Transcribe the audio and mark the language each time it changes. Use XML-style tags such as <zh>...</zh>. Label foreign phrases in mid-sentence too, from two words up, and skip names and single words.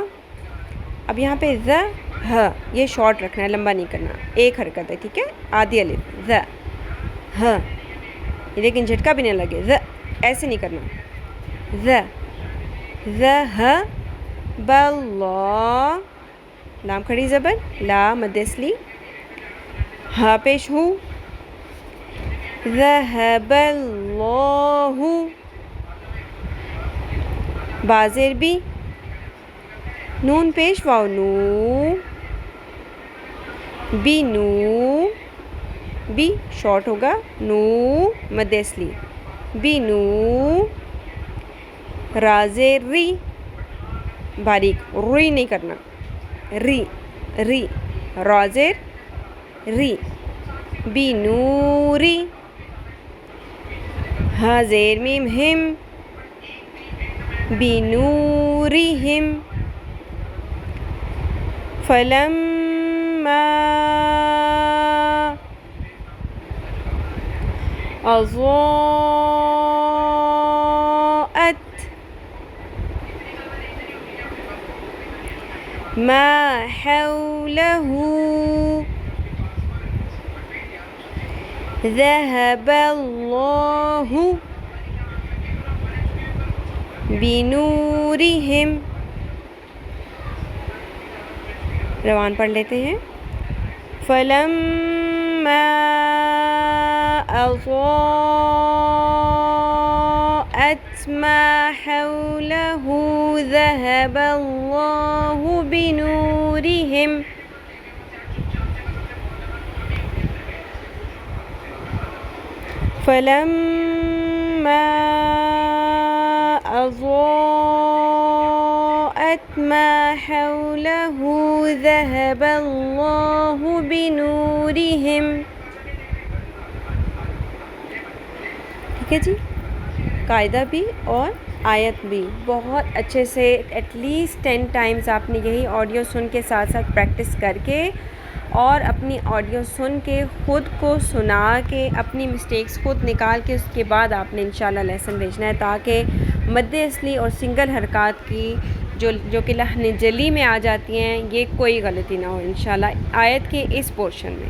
<ur>اب یہاں پہ ذہ ہ یہ شارٹ رکھنا ہے، لمبا نہیں کرنا، ایک حرکت ہے، ٹھیک ہے، آدھی الف، ذہ ہ، لیکن جھٹکا بھی نہیں لگے، ذہ ایسے نہیں کرنا، ذہ</ur> <ar>ذہب اللہ،</ar> <ur>لام کھڑی زبر لا مد اصلی، ہا پیش ہو،</ur> <ar>ذہب اللہ،</ar> <ur>با زیر بی، نون پیش واو نو، بی نو، بی شارٹ ہوگا، نو مد اصلی، بی نو. را زیر ری، باریک ری نہیں کرنا، ری ری، را زیر ری، بی نوری. ہا زیر میم ہم، بی نورہم.</ur> <ar>فلما اضاءت ما حوله ذهب الله بنورهم.</ar> <ur>روان پڑھ لیتے ہیں.</ur> <ar>فلما أضاءت ما حوله ذهب الله بنورهم. فلما أضاءت ما حوله ذهب الله بنورهم.</ar> <ur>ٹھیک ہے جی، قاعدہ بھی اور آیت بھی بہت اچھے سے</ur> <en>at least 10 times</en> <ur>آپ نے یہی آڈیو سن کے ساتھ ساتھ پریکٹس کر کے اور اپنی آڈیو سن کے خود کو سنا کے اپنی مسٹیکس خود نکال کے اس کے بعد آپ نے</ur> <ar>انشاءاللہ</ar> <ur>لیسن بھیجنا ہے، تاکہ مد اصلی اور سنگل حرکات کی جو کہ لحن جلی میں آ جاتی ہیں یہ کوئی غلطی نہ ہو</ur> <ar>انشاءاللہ</ar> <ur>آیت کے اس پورشن میں.</ur>